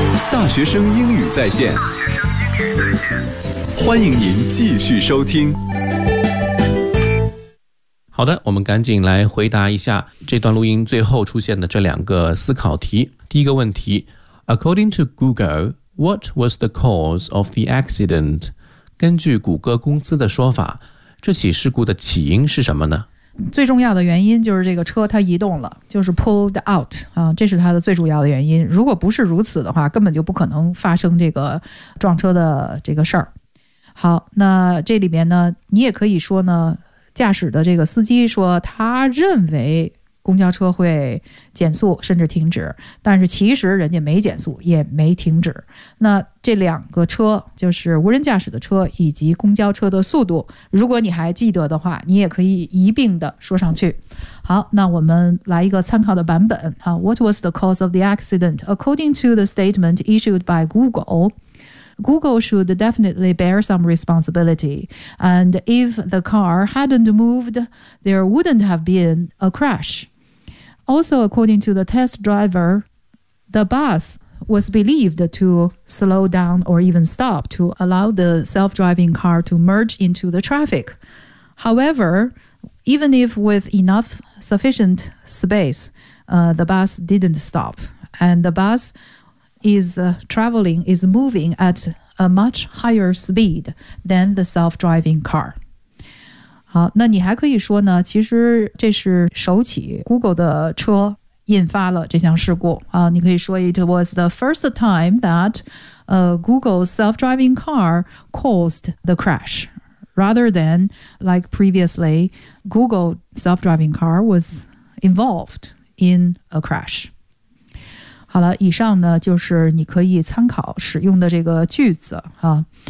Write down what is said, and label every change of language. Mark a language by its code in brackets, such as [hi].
[zh] 大学生英语在线。欢迎您继续收听。好的，我们赶紧来回答一下这段录音最后出现的这两个思考题。第一个问题， [en] According to Google, what was the cause of the accident? [zh] 根据谷歌公司的说法，这起事故的起因是什么呢？最重要的原因就是这个车它移动了，就是 [en] pulled out、 [zh] 这是它的最主要的原因。如果不是如此的话，根本就不可能发生这个撞车的这个事儿。好，那这里面呢，你也可以说呢，驾驶的这个司机说他认为公交车会减速甚至停止，但是其实人家没减速也没停止。那这两个车，就是无人驾驶的车以及公交车的速度，如果你还记得的话，你也可以一并的说上去。好，那我们来一个参考的版本。 [en] What was the cause of the accident? According to the statement issued by Google should definitely bear some responsibility. And if the car hadn't moved, there wouldn't have been a crash. Also, according to the test driver, the bus was believed to slow down or even stop to allow the self-driving car to merge into the traffic. However, even if with enough sufficient space, the bus didn't stop. And the bus is moving at a much higher speed than the self-driving car. [zh] 好，那你还可以说呢，其实这是首起 Google 的车引发了这项事故。你可以说 [en] it was the first time that a Google's self-driving car caused the crash, rather than like previously, Google's self-driving car was involved in a crash. [zh] 好了，以上呢就是你可以参考使用的这个句子啊。